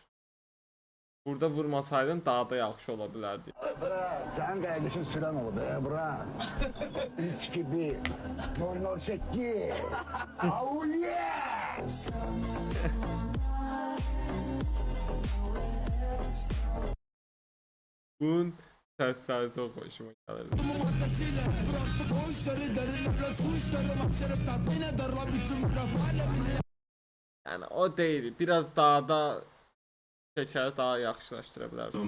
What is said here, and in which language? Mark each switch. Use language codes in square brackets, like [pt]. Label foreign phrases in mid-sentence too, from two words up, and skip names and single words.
[az] Burada vurmasaydın daha da yaxşı ola bilərdi. Bura, [tr] sen kardeşin sıran oldu ya bura. 3 gibi. 008. [en] Oh yeah! [az] Bunun səsləri çox hoşuma gəlir. [tr] Yani o değil, [az] biraz daha da təkəri daha yaxşılaşdıra bilər.